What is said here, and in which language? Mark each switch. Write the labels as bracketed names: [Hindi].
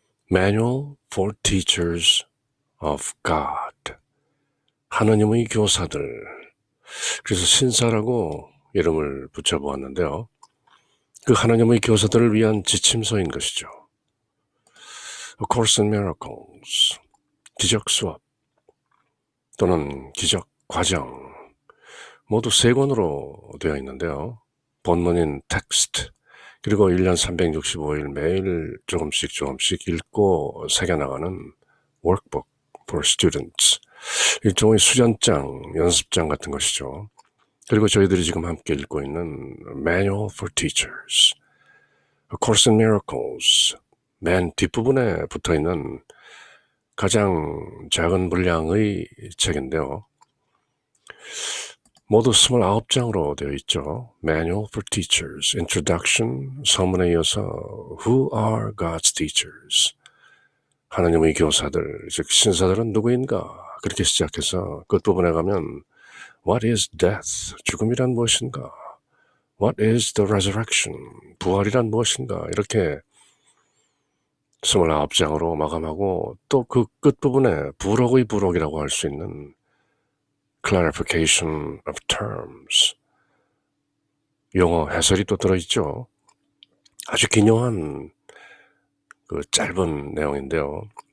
[English] Manual for Teachers of God. [Korean] 하느님의 교사들. 그래서 신사라고 이름을 붙여보았는데요. 그 하나님의 교사들을 위한 지침서인 것이죠. A Course in Miracles, 기적 수업 또는 기적 과정 모두 3권으로 되어 있는데요. 본문인 텍스트 그리고 1년 365일 매일 조금씩 읽고 새겨나가는 [English] workbook for students, [Korean] 일종의 수련장, 연습장 같은 것이죠. 그리고 저희들이 지금 함께 읽고 있는 Manual for Teachers, A Course in Miracles, 맨 뒷부분에 붙어있는 가장 작은 분량의 책인데요. 모두 29장으로 되어 있죠. [English] Manual for Teachers, Introduction, [Korean] 서문에 이어서 [English] Who are God's Teachers? [Korean] 하나님의 교사들, 즉 신사들은 누구인가? 그렇게 시작해서 끝부분에 가면 [English] What is death? [Korean] 죽음이란 무엇인가? [English] What is the resurrection? [Korean] 부활이란 무엇인가? 이렇게 29장으로 마감하고 또 그 끝부분에 부록의 부록이라고 할 수 있는 [English] clarification of terms, [Korean] 용어 해설이 또 들어있죠. 아주 기묘한 그 짧은 내용인데요.